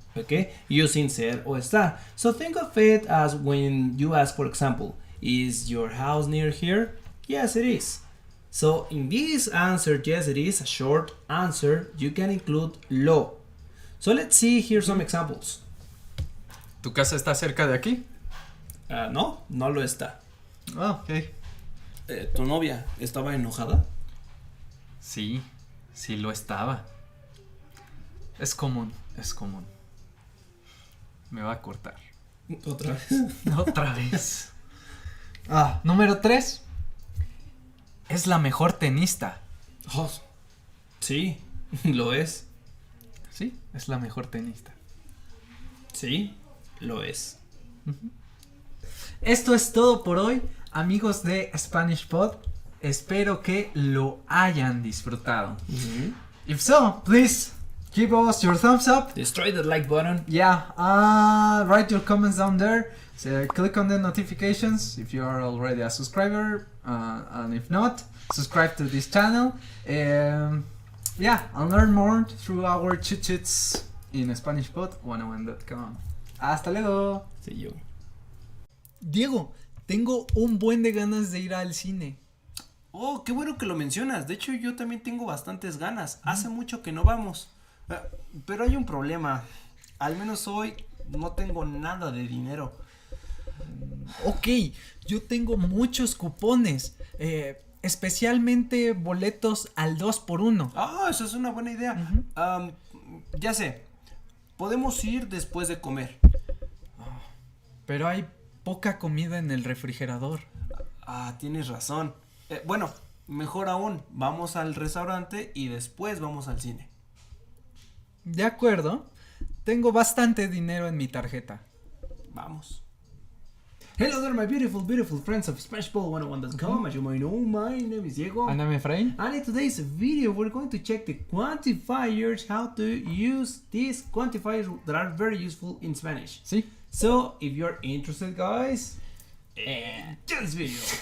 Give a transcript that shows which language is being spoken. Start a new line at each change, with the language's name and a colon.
English: Okay, using ser or estar. So think of it as when you ask, for example, is your house near here? Yes, it is. So in this answer, yes, it is a short answer. You can include lo. So let's see here some examples.
Spanish: ¿Tu casa está cerca de aquí? No, no lo está. Ah, ok. ¿Tu novia estaba enojada? Sí, sí lo estaba. Es común, es común. Me va a cortar. Otra vez. Otra vez. Número 3. Es la mejor tenista. Oh, sí, lo es. Sí, es la mejor tenista. Sí, lo es. Esto es todo por hoy, amigos de Spanish Pod. Espero que lo hayan disfrutado.
English: If so, please give us your thumbs up. Destroy the like button. Yeah, write your comments down there. So click on the notifications if you are already a subscriber, and if not, subscribe to this channel. Yeah, and learn more through our cheat sheets in SpanishPod101.com.
Spanish: Hasta luego.
English: See you.
Spanish: Diego, tengo un buen de ganas de ir al cine. Oh, qué bueno que lo mencionas. De hecho, yo también tengo bastantes ganas. Hace mucho que no vamos. Pero hay un problema. Al menos hoy no tengo nada de dinero. Ok, yo tengo muchos cupones, especialmente boletos al 2x1. Ah, eso es una buena idea. Ya sé, podemos ir después de comer. Pero hay poca comida en el refrigerador. Tienes razón. Bueno, mejor aún, vamos al restaurante y después vamos al cine. De acuerdo, tengo bastante dinero en mi tarjeta. Vamos.
English: Hello there, my beautiful friends of SpanishBall101.com. As you might know, my name is Diego. And I'm Efrain. And in today's video, we're going to check the quantifiers, how to use these quantifiers that are very useful in Spanish.
Spanish: Sí.
English: So, if you're interested, guys, enjoy this video.